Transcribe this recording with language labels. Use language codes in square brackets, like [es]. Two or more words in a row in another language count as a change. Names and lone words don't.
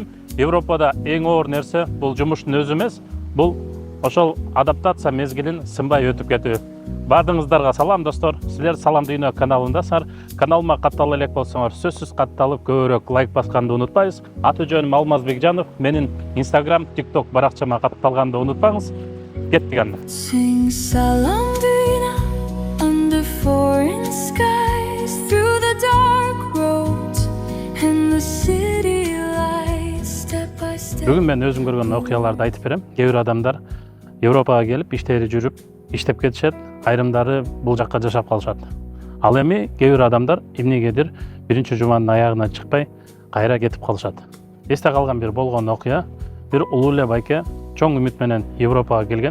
[ky] Европада эң оор нерсе бул жумуштун өзү эмес, бул ошол адаптация мезгилин сынбай өтүп кетүү. Баардыгыңыздарга салам достор. Силер Салам Дүйнө каналындасыздар. Каналыма каттала элек болсоңор, сөзсүз катталып, көбүрөөк лайк басканды унутпайбыз. Аты жөнүм Алмаз Бекжанов. Менин Instagram, TikTok баракчама катталганды унутпаңыз. Кеттик анда. [en] Sing Salam Duyna under foreign skies, through the dark roads and the city lights, step by step. [ky] Бүгүн мен өзүм көргөн окуяларды айтып берем. Кээ бир адамдар Европага келип иштери жүрүп, иштеп кетишет, айрымдары бул жакка жашап калышат. Ал эми кээ бир адамдар эмнегедир биринчи жуманын аягына чыкпай кайра кетип калышат. Эсте калган бир болгон окуя, бир улуу эле байке чоң үмүт менен Европага келген.